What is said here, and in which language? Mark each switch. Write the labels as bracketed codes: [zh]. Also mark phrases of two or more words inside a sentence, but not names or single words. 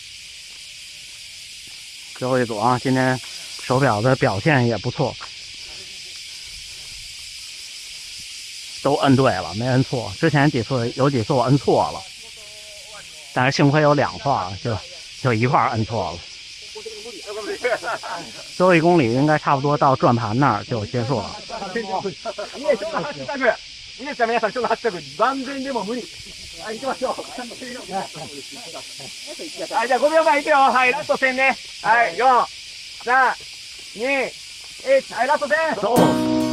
[zh] 最后一组啊，今天手表的表现也不错，都摁对了，没摁错。之前有几次我摁错了，但是幸亏有2块，就一块摁错了。最后1公里应该差不多到转盘那儿就結束了。 [ja] 皆さんちょっと8着万全でも無理。はい、行きましょう。はい、じゃあ5秒前行くよ。はい、ラスト1000ね。はい、4、3、2、1、はい、ラスト1000。 [zh] 走。